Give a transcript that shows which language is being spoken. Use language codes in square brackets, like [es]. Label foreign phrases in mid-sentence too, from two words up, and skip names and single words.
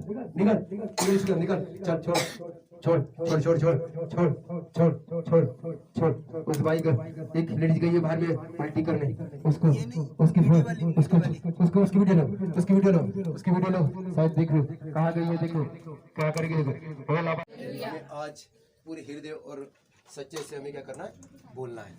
[hi] निकल निकल निकल, चल छोड़ छोड़ छोड़ छोड़ छोड़ छोड़ छोड़ छोड़ छोड़। उस भाई का एक लेडीज गई है बाहर में पार्टी करने, उसको उसकी उसको उसको उसकी वीडियो लो, उसकी वीडियो लो, उसकी वीडियो लो, शायद देख लो कहाँ गई है, देखो क्या करेगी देखो। हमें आज पूरे हृदय और सच्चे से हमें क्या करना है, बोलना है।